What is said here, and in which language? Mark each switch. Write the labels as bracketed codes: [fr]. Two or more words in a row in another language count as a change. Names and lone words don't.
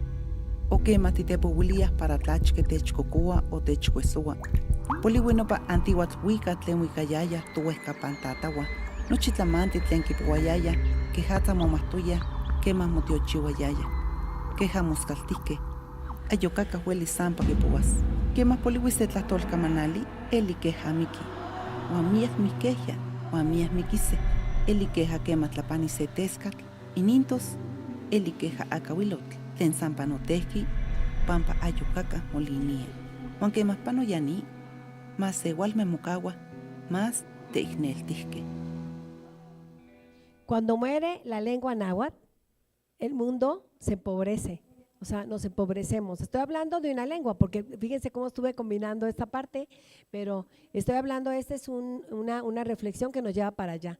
[nhe] O kema titepouilia para tlachke techkokoa o techkuesua. Poliwi nopa antihuatl tlen wikayaya tuwehkapan tatawa, nochi tlamanti tlen kipouayaya, kehatza momahtoya, kema motiochiuayaya. Keja moskaltihke, ayokaka hueli sampa kipouas. Kema poliwi se tlahtolkamanali, eli keja miki. Uan miak mikehya, uan miak mikise, eli keja kema tlapani se teskatl, inintos, eli keja akawilotl, tlen sampa notehki, pampa ayokaka molinia. Uan kema panoyani, mas sewalme mokawa, mas teikneltihke. [es] Cuando muere la lengua náhuatl, el mundo se empobrece. O sea, nos empobrecemos. Estoy hablando de una lengua, porque fíjense cómo estuve combinando esta parte, pero estoy hablando, esta es una reflexión que nos lleva para allá.